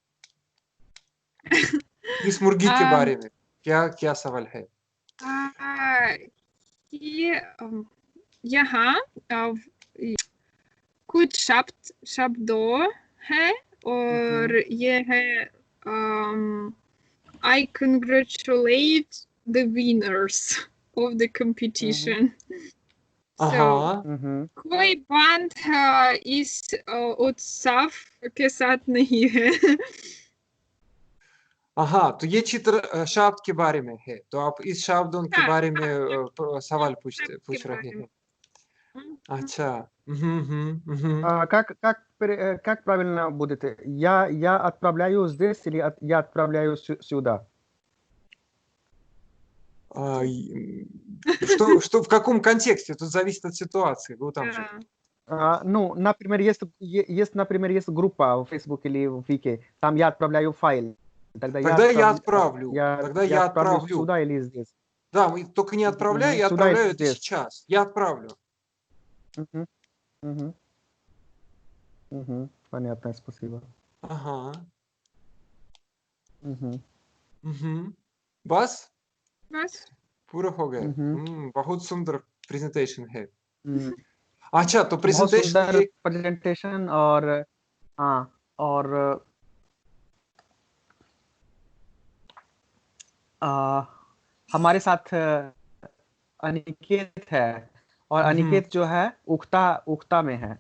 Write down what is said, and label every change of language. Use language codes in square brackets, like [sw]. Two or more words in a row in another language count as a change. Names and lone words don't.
[hi] इस मुर्गी के बारे में क्या क्या सवाल है? यहाँ कुछ शब्दों है और ये है [en] I congratulate the winners of the competition. [hi] So कोई बात इस उत्सव के साथ नहीं है। हाँ, तो ये चित्र शब्द के बारे में है, तो आप इस शब्दों के बारे में सवाल पूछ रहे हैं। अच्छा, [ru] Как правильно будет? Я отправляю здесь или я отправляю сюда? Что в каком контексте? Тут зависит от ситуации. Вы там же. Ну, например, например, есть группа в Facebook или в Вики, там я отправляю файл. Тогда я отправлю. Тогда я отправлю. Сюда или здесь. Да, только не отправляю, я отправляю это сейчас. Я отправлю. Понятно, спасибо. Ага. [hi] बस पूरा हो गया। बहुत सुंदर प्रेजेंटेशन है। अच्छा, तो प्रेजेंटेशन और हाँ, और हमारे साथ अनिकेत है और अनिकेत जो है उक्ता में है।